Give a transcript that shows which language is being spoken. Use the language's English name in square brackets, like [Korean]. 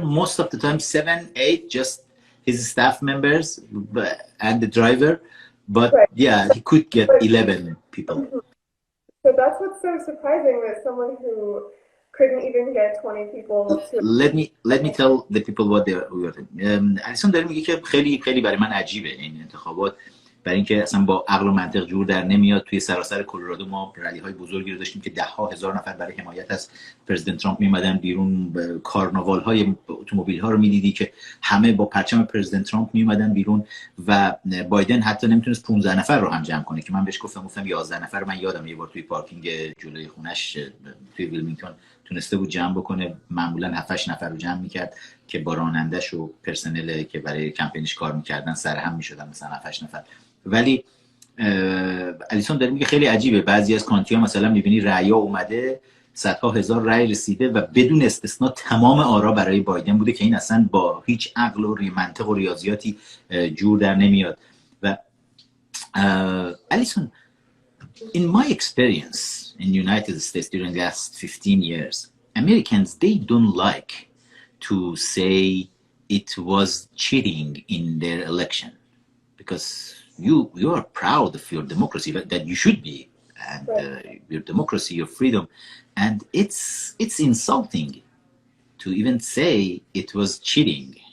[English] Most of the time 7, 8, just his staff members and the driver, but right. Yeah, he could get 11 people. So that's what's so surprising, that someone who couldn't even get 20 people to... Let me tell the people what they were doing. [Persian] الیسون داره میگه که خیلی برای من عجیبه این انتخابات، برای اینکه اصلا با عقل و منطق جور در نمیاد. توی سراسر کلرادو ما رلی های بزرگی رو داشتیم که ده ها هزار نفر برای حمایت از پرزیدنت ترامپ میومدن بیرون. کارناوال های اتومبیل ها رو میدیدی که همه با پرچم پرزیدنت ترامپ میومدن بیرون و بایدن حتی نمیتونست 15 نفر رو هم جمع کنه که من بهش گفتم 11 نفر. من یادم یه بار توی پارکینگ جلوی خونش توی ویلمینگتون تونسته بود جمع بکنه. معمولا 7-8 نفر رو جمع میکرد که با رانندش و پرسنل که برای کمپینش کار میکردن سرهم میشدن، مثلا 7-8 نفر. ولی الیسون داره میگه خیلی عجیبه، بعضی از کانتی‌ها مثلا میبینی رأی اومده صدها هزار رأی رسیده و بدون استثنا تمام آرا برای بایدن بوده که این اصلا با هیچ عقل و منطق و ریاضیاتی جور در نمیاد. [English] و Allison, in my experience in United States during the last 15 years, Americans, they don't like to say it was cheating in their election, because you are proud of your democracy, that you should be, and your democracy, your freedom, and it's insulting to even say it was cheating.